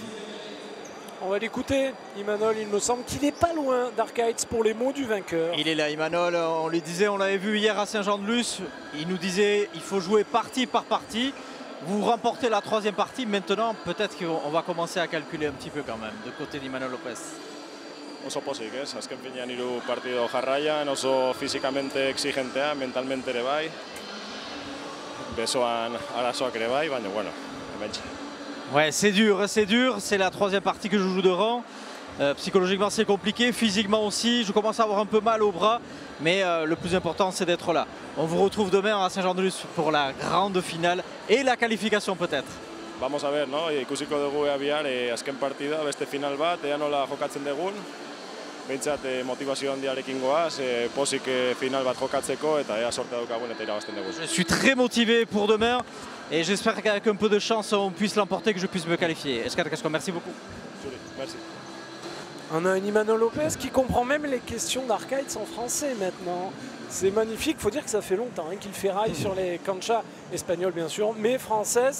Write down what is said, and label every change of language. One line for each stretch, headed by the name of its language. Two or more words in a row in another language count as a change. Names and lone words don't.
French: On va l'écouter, Imanol, il me semble qu'il n'est pas loin d'Arcaïtz pour les mots du vainqueur. Il est là, Imanol, on lui disait, on l'avait vu hier à Saint-Jean-de-Luz, il nous disait il faut jouer partie par partie. Vous remportez la troisième partie, maintenant peut-être qu'on va commencer à calculer un petit peu quand même, de côté d'Imanol Lopez.
Basque: Oso pozik, ez? Azken finean 3 partido jarraian, oso fizikamente exigentea, mentalmente ere bai. Besoan arazoak ere bai, baina bueno, hementxe.
French: Ouais, c'est dur, c'est la troisième partie que je joue de rang. Psychologiquement c'est compliqué, physiquement aussi, je commence à avoir un peu mal au bras, mais le plus important c'est d'être là. On vous retrouve demain à Saint-Jean-de-Luz pour la grande finale et la qualification peut-être.
Spanish: Vamos a ver, no?
Basque: Ikusiko dugu ea bihar, azken partida, beste final bat, ea nola jokatzen dugun. Behintzat motivazio handiarekin goaz, pozik final bat jokatzeko eta ea sorte daukagun eta irabazten dugu.
French: Je suis très motivé pour demain et j'espère qu'avec un peu de chance on puisse l'emporter, que je puisse me qualifier.
Basque: Escar Casco,
French: merci beaucoup. Merci. On a un Imanol Lopez qui comprend même les questions d'Arcaïtz en français maintenant. C'est magnifique, il faut dire que ça fait longtemps qu'il ferraille sur les canchas espagnoles bien sûr, mais françaises.